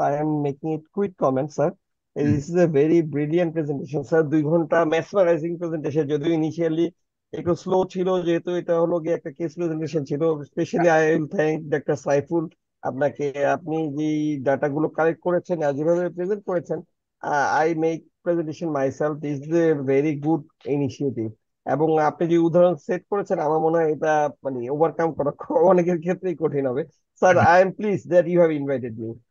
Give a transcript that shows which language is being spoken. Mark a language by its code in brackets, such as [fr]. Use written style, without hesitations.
[en] I am making it quick comment, sir. This is a very brilliant presentation, sir. 2 ঘন্টা mesmerizing presentation. [bn] যদিও initially একটু slow ছিল, যেহেতু এটা হলো গিয়ে একটা কেস প্রেজেন্টেশন ছিল। Specially [en] I will thank [bn] doctor Saiful আপনাকে। আপনি যে ডাটাগুলো কালেক্ট করেছেন আর যেভাবে প্রেজেন্ট করেছেন, [en] I make presentation myself. This is a very good initiative. [bn] এবং আপনি যে উদাহরণ সেট করেছেন আমার মনে হয় এটা মানে ওভারকাম করা অনেকের ক্ষেত্রেই কঠিন হবে। [en] Sir, I am pleased that you have invited me.